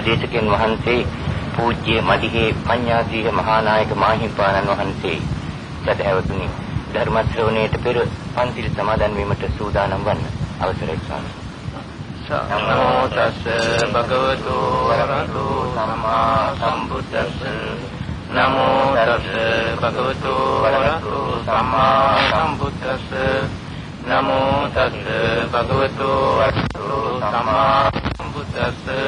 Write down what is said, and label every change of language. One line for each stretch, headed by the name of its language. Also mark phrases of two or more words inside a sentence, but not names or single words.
Sinhala: දේශකයන් වහන්සේ පූජ්‍ය මඩිහේ පඤ්ඤාසීහ මහානායක මාහිම්පාණන් වහන්සේ සදහැවතුනි ධර්ම ශ්‍රවණයට පෙර පන්සිල් සමාදන් වීමට සූදානම් වන්න අවසරයි ස්වාමී.
Pali: නමෝ තස්ස භගවතු වරහතු සම්මා සම්බුද්දස්ස නමෝ තස්ස භගවතු වරහතු සම්මා සම්බුද්දස්ස නමෝ තස්ස භගවතු වරහතු සම්මා සම්බුද්දස්ස